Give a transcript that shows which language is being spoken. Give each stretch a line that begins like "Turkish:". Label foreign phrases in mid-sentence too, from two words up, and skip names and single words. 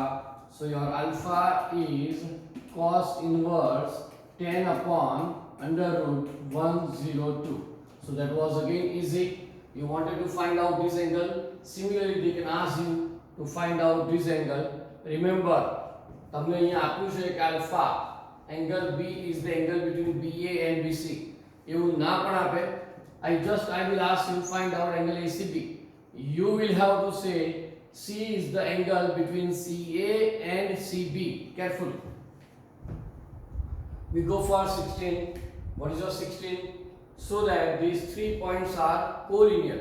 English: So your alpha is cos inverse 10 upon under root 102. So that was again easy. You wanted to find out this angle. Similarly, they can ask you to find out this angle. Remember,
Gujarati: તમને અહીંયા આપ્યું છે કે
English: alpha angle B is the angle between BA and BC.
Gujarati: એવું ના પણ આપે
English: I will ask you find out angle ACB. You will have to say C is the angle between CA and CB. Careful. We go for 16. What is your 16? So that these 3 points are collinear.